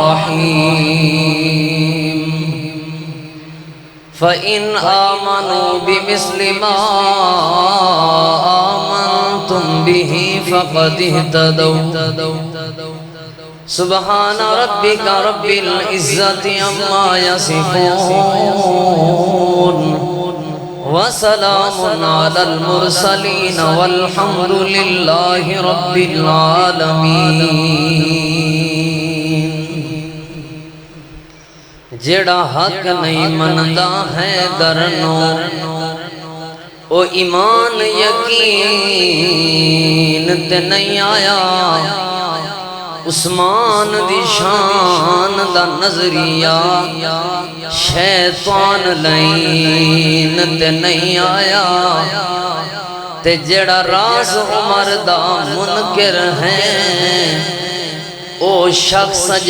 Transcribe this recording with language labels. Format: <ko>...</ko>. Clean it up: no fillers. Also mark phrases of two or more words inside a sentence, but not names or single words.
<ar>الرحيم فإن آمنوا بمثل ما آمنتم به فقد اهتدوا سبحان ربك رب العزة عما يصفون وسلام على المرسلين والحمد لله رب</ar> <pa>العالمين جڑا حق نہیں مندا ہے درنو او ایمان یقین تے نہیں آیا عثمان دی شان دا نظریہ شیطان لین تے نہیں آیا تے جڑا راز عمر دا منکر ہیں او شخص</pa>